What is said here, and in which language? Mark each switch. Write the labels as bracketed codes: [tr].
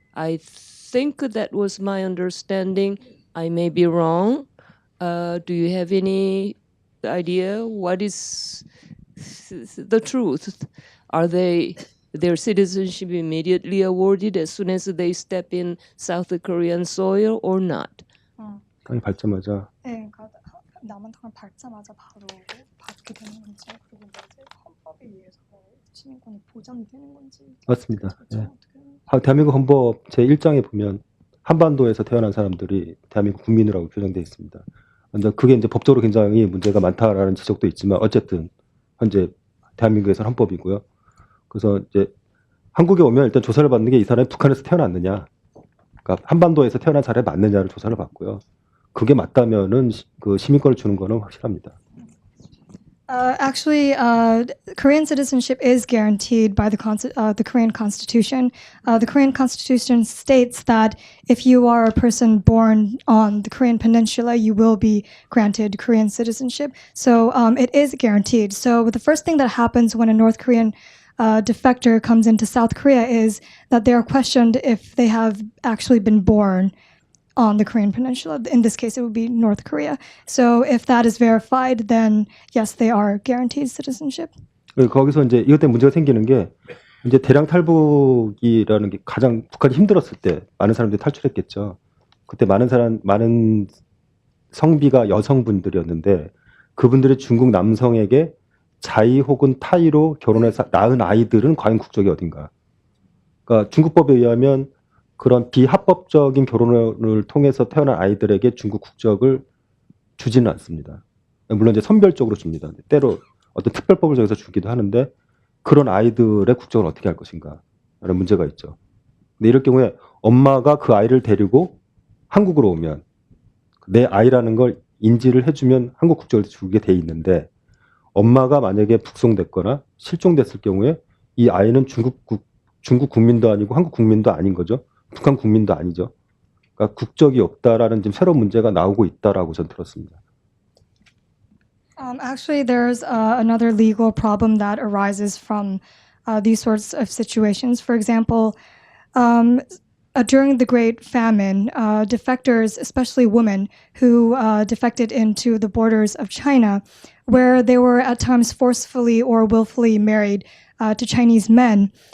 [en] I think that was my understanding. I may be wrong. Do you have any idea what is the truth? Are they their citizenship immediately awarded as soon as they step in South Korean soil or not? [ko] 땅이 밟자마자 네, 그러니까 남한 땅을 밟자마자 바로 받게 되는 건지 그리고 이제 헌법에 의해서 시민권이 보장이 되는 건지 맞습니다. 예. 어떻게 대한민국 헌법 제1장에 보면 한반도에서 태어난 사람들이 대한민국 국민이라고 규정되어 있습니다. 근데 그게 이제 법적으로 굉장히 문제가 많다라는 지적도 있지만 어쨌든 현재 대한민국에서는 헌법이고요. 그래서 이제 한국에 오면 일단 조사를 받는 게 이 사람이 북한에서 태어났느냐, 그러니까 한반도에서 태어난 사람이 맞느냐를 조사를 받고요. 그게 맞다면은 그 시민권을 주는 거는 확실합니다. [en] Actually, Korean citizenship is guaranteed by the Korean Constitution. The Korean Constitution states that if you are a person born on the Korean Peninsula, you will be granted Korean citizenship. So it is guaranteed. So the first thing that happens when a North Korean defector comes into South Korea is that they are questioned if they have actually been born on the Korean Peninsula. In this case, it would be North Korea. So if that is verified, then yes, they are guaranteed citizenship. [ko] 거기서 이제 이것 때문에 문제가 생기는 게 이제 대량 탈북이라는 게 가장 북한이 힘들었을 때 많은 사람들이 탈출했겠죠. 그때 많은 성비가 여성분들이었는데 그분들이 중국 남성에게 자의 혹은 타의로 결혼해서 낳은 아이들은 과연 국적이 어딘가. 그러니까 중국법에 의하면 그런 비합법적인 결혼을 통해서 태어난 아이들에게 중국 국적을 주지는 않습니다. 물론 이제 선별적으로 줍니다. 때로 어떤 특별법을 정해서 주기도 하는데 그런 아이들의 국적을 어떻게 할 것인가 라는 문제가 있죠. 근데 이럴 경우에 엄마가 그 아이를 데리고 한국으로 오면 내 아이라는 걸 인지를 해주면 한국 국적을 주게 돼 있는데 엄마가 만약에 북송됐거나 실종됐을 경우에 이 아이는 중국 국민도 아니고 한국 국민도 아닌 거죠. 북한 국민도 아니죠. 그러니까 국적이 없다라는 지금 새로운 문제가 나오고 있다라고 전 들었습니다. [en] Actually, there's another legal problem that arises from these sorts of situations. For example, during the Great Famine, defectors, especially women who defected into the borders of China, where they were at times forcefully or willfully married to Chinese men.